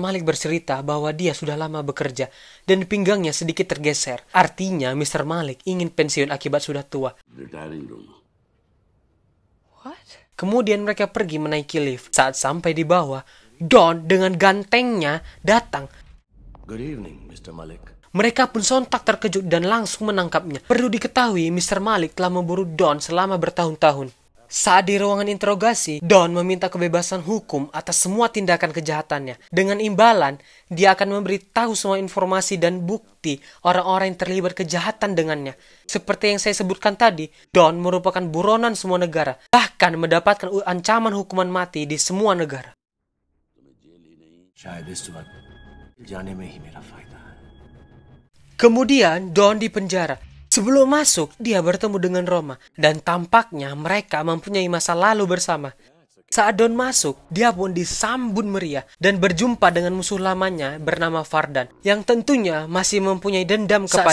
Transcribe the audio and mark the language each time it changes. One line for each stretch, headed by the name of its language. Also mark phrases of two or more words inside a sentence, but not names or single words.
Indonesian: Malik bercerita bahwa dia sudah lama bekerja, dan pinggangnya sedikit tergeser. Artinya, Mr. Malik ingin pensiun akibat sudah tua. Kemudian mereka pergi menaiki lift. Saat sampai di bawah, Don dengan gantengnya datang.
English: Good evening Mister Malik.
Indonesian: Mereka pun sontak terkejut dan langsung menangkapnya. Perlu diketahui, Mr. Malik telah memburu Don selama bertahun-tahun. Saat di ruangan interogasi, Don meminta kebebasan hukum atas semua tindakan kejahatannya. Dengan imbalan, dia akan memberitahu semua informasi dan bukti orang-orang yang terlibat kejahatan dengannya. Seperti yang saya sebutkan tadi, Don merupakan buronan semua negara, bahkan mendapatkan ancaman hukuman mati di semua negara.
Hindi: शायद इस वक्त जाने में ही मेरा फायदा है।
Indonesian: Kemudian, Don dipenjara. Sebelum masuk, dia bertemu dengan Roma, dan tampaknya mereka mempunyai masa lalu bersama. Saat Don masuk, dia pun disambut meriah dan berjumpa dengan musuh lamanya bernama Fardan, yang tentunya masih mempunyai dendam kepada Don.